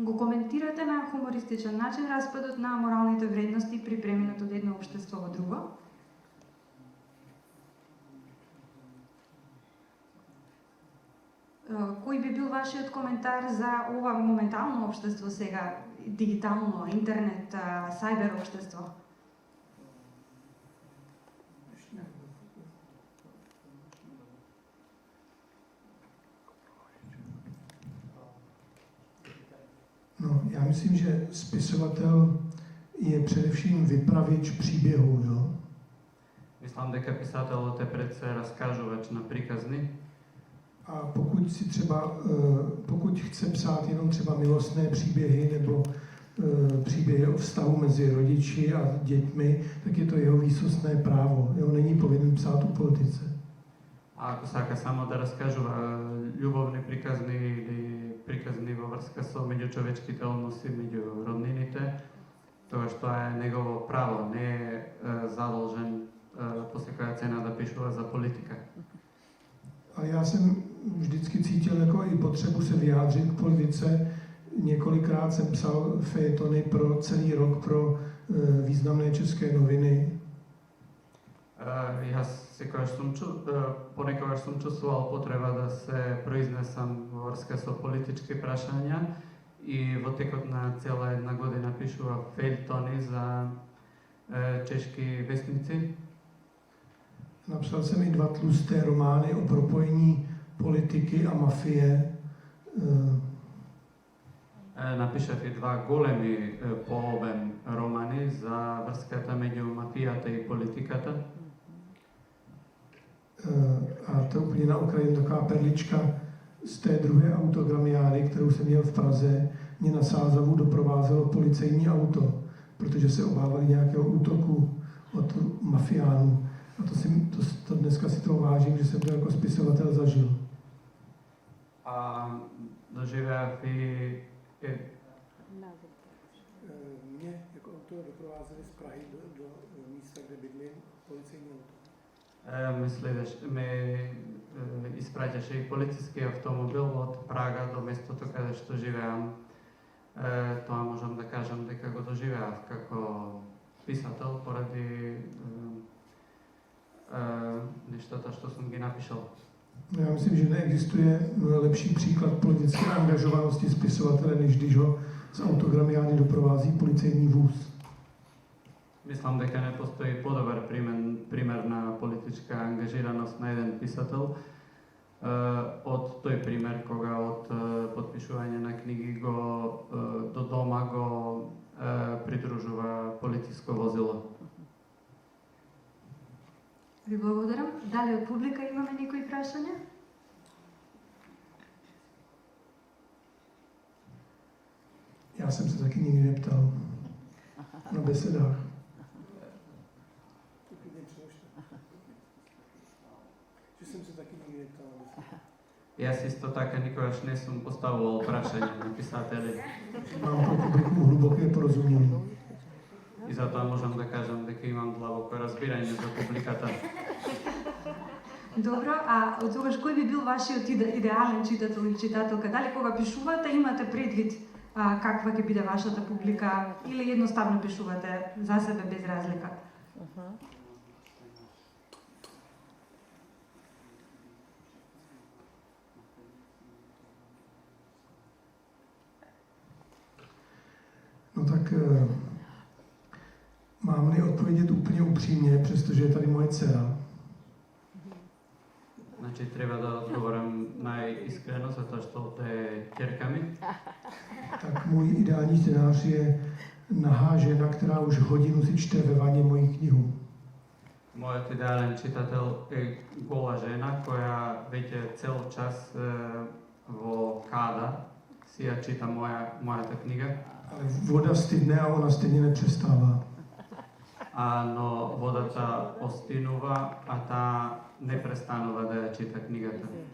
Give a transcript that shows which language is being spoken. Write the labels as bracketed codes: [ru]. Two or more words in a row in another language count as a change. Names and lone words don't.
[mk] го коментирате на хумористичен начин распадот на моралните вредности при преминот од едно општество во друго. Кој би бил вашиот коментар за ова моментално општество сега, дигитално, интернет, сайбер општество? [cs] No, já myslím, že spisovatel je především vypravěč příběhů, jo? [mk] Мислам дека писателот е пред се раскажувач на приказни. [cs] A pokud chce psát jenom třeba milostné příběhy nebo příběhy o vztahu mezi rodiči a dětmi, tak je to jeho výsostné právo. Jo? Není povinen psát o politice. [mk] А ако сака само да раскажува љубовни приказни или приказни во врска со меѓучовечките односи меѓу роднините, тогаш тоа е негово право, не е задолжен по секоја цена да пишува за политика. [cs] A já jsem vždycky cítil jako i potřebu se vyjádřit k politice. Několikrát jsem psal fejetony pro celý rok pro významné české noviny. [mk] Јас понекогаш сум чувствувал потреба да се произнесам во врска со политички прашања и во текот на цела една година пишував фејтони за чешки вестници. [cs] Napsal jsem i 2 tlusté romány o propojení politiky a mafie. [mk] Напишав и 2 големи по обем романи за врската меѓу мафијата и политиката. [cs] A to úplně na okraji taková perlička z té druhé autogramiády, kterou jsem měl v Praze, mě na Sázavu doprovázelo policejní auto, protože se obávali nějakého útoku od mafiánů. A to dneska si to vážím, že jsem to jako spisovatel zažil. A doživях и Mě jako auto doprovázeli z Prahy do místa, kde bydlím, policejní auto. [mk] ме испраќаше и полициски автомобил од Прага до местото каде што живеам. Тоа можам да кажам дека го доживеав како писател поради нештата што сум ги напишал. [cs] Já myslím, že neexistuje lepší příklad politické angažovanosti spisovatele, než když ho z autogramiády doprovází policejní vůz. [mk] Мислам дека не постои подобар пример на политичка ангажираност на еден писател од тој пример кога од подпишување на книги до дома го придружува полициско возило. Ви благодарам. Дали од публика имаме некои прашања? [cs] Já jsem se taky nikdy neptal na besedách. Že jsem se taky nikdy neptal na besedách. [mk] Јас исто така никогаш не сум поставувал прашање на писатели. [cs] Mám pro publikum hluboké porozumění. [mk] И затоа можам да кажам дека имам длабоко разбирање за публиката. Добро, а од тогаш кој би бил вашиот идеален читател или читателка? Дали кога пишувате имате предвид каква ќе биде вашата публика или едноставно пишувате за себе без разлика? [cs] No tak mám-li odpovědět úplně upřímně, přestože je tady moje dcera. [mk] Значи треба да одговорам најискрено затоа што е ќерка ми. [cs] Tak můj ideální scénář je nahá žena, která už hodinu si čte ve vaně moji knihu. [mk] Мојот идеален читател е гола жена која веќе цел час во када си ја чита мојата книга. [cs] Ale voda stydne a ona stejně nepřestává. [mk] Но водата остинува, а таа не престанува да ја чита книгата.